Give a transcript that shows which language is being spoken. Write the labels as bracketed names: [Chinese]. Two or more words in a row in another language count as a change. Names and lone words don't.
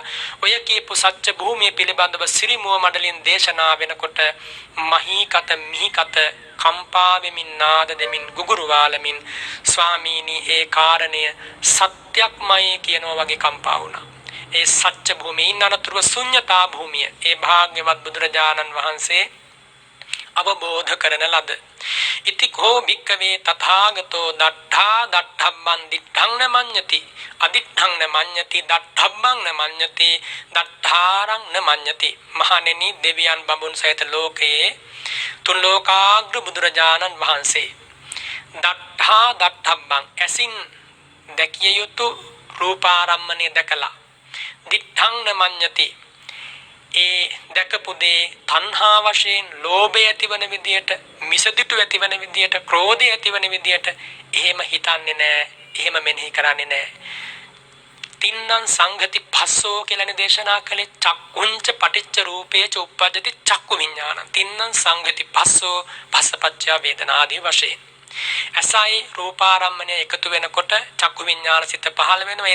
[Sinhala] ඔය කියපු සත්‍ය භූමිය පිළිබඳව සිරිමුව මඩලින් දේශනා වෙනකොට මහීකත මිහිකත කම්පා වෙමින් නාද දෙමින් ගුගුරු වාලමින් ස්වාමීනි ඒ කාරණය සත්‍යක්මයි කියනවා වගේ කම්පා වුණා. ඒ සත්‍ය භූමියේ අනතුරුව ශුන්‍යතා භූමිය ඒ භාග්‍යවත් බුදුරජාණන් වහන්සේ අවබෝධ කරන ලද [Pali] ඉතිකෝ භික්කවේ තථාගතෝ දට්ඨා දට්ඨබ්බං දිට්ඨං නමඤ්ඤති අදිට්ඨං නමඤ්ඤති දට්ඨබ්බං නමඤ්ඤති දට්ඨාරං නමඤ්ඤති [Sinhala] මහණෙනි දෙවියන් බඹුන් සහිත ලෝකයේ තුන් ලෝකාග්‍ර බුදුරජාණන් වහන්සේ [Pali] දට්ඨා දට්ඨබ්බං [Sinhala] ඇසින් දැකිය යුතු රූපාරම්මණය දැකලා [Pali] දිට්ඨං නමඤ්ඤති [Sinhala] ඒ දැකපු දේ තණ්හා වශයෙන් ලෝභය ඇතිවන විදියට මිසදිටු ඇතිවන විදියට ක්‍රෝධය ඇතිවන විදියට එහෙම හිතන්නේ නැහැ එහෙම මෙනෙහි කරන්නේ නැහැ [Pali] තින්නම් සංගති පස්සෝ [Sinhala] කියලා දේශනා කළේ [Pali] චක්කුංච පටිච්ච රූපේච උප්පජ්ජති චක්කු විඥාන තින්නම් සංගති පස්සෝ පස්සපච්චය වේදනාදී [Sinhala] වශයෙන් ඇසයි රූපාරම්මණය එකතු වෙනකොට චක්කු විඥාන සිත පහළ වෙනවා.